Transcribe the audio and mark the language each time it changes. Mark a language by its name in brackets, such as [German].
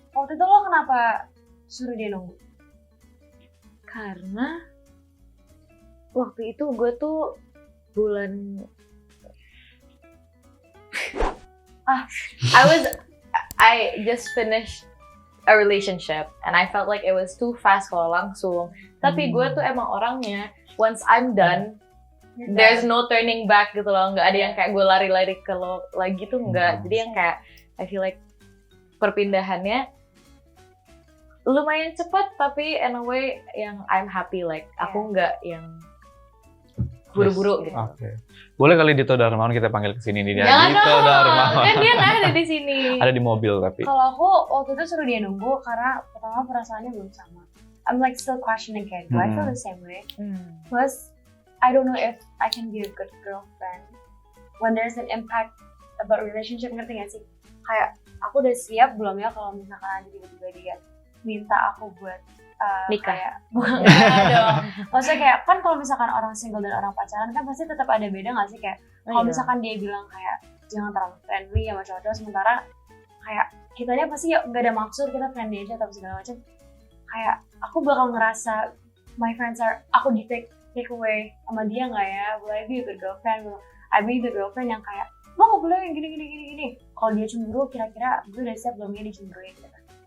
[Indonesian] Waktu itu lo kenapa suruh dia nunggu? Karena waktu itu gue tuh bulan [English] I just finished a relationship and I felt like it was too fast [Indonesian] kalau langsung. Tapi gue tuh emang orangnya [English] once I'm done, there's no turning back [Indonesian] gitu loh. Nggak ada yang kayak gue lari-lari ke lo lagi tuh nggak. Jadi yang kayak [English] I feel like [Indonesian] perpindahannya lumayan cepat tapi [English] in a way [Indonesian] yang [English] I'm happy like [Indonesian] aku nggak yang buru-buru gitu. Oke. Boleh kali Dito Darmawan kita panggil ke sini nih dia. Jangan Dito dong, Darmawan. kan dia nggak ada di sini. Ada di mobil tapi. Kalau aku waktu itu suruh dia nunggu karena pertama perasaannya belum sama. [English] I'm like still questioning [Indonesian] kayak, [English] do I feel the same way? Plus, I don't know if I can be a good girlfriend when there's an impact about relationship, [Indonesian] ngerti gak sih? Kayak aku udah siap belum ya kalau misalkan ada tiba-tiba dia minta aku buat Nikah. kayak bukan dong. Maksudnya kayak kan kalau misalkan orang single dan orang pacaran kan pasti tetap ada beda gak sih kayak kalau misalkan dia bilang kayak jangan terlalu friendly sama cowok-cowok sementara kayak kitanya pasti ya nggak ada maksud kita friendly aja atau segala macam kayak aku bakal ngerasa [English] my friends are [Indonesian] aku di take away sama dia nggak ya, [English] will I be a good girlfriend, will I be the girlfriend [Indonesian] yang kayak lo nggak boleh yang gini kalau dia cemburu kira-kira gue udah siap belum ya dicemburuin gitu.